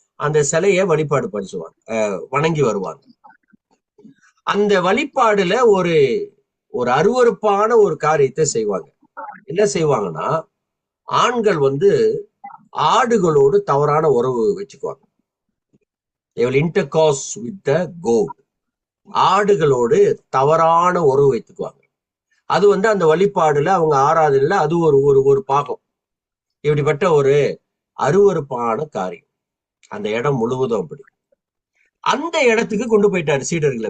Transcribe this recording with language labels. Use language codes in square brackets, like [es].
[ta] அந்த சிலையை வழிபாடு படிச்சுவாங்க, வணங்கி வருவாங்க. அந்த வழிபாடுல ஒரு ஒரு அருவருப்பான ஒரு காரியத்தை செய்வாங்க. என்ன செய்வாங்கன்னா, ஆண்கள் வந்து ஆடுகளோடு தவறான உறவு வச்சுக்குவாங்க. [en] they will intercourse with the goat. [ta] ஆடுகளோடு தவறான உறவு வைத்துக்குவாங்க. அது வந்து அந்த வழிபாடுல அவங்க ஆராதனையில அது ஒரு ஒரு ஒரு பாகம். இப்படிப்பட்ட ஒரு அருவருப்பான காரியம் அந்த இடம் முழுவதும். அப்படி அந்த இடத்துக்கு கொண்டு போயிட்டாரு சீடர்களை.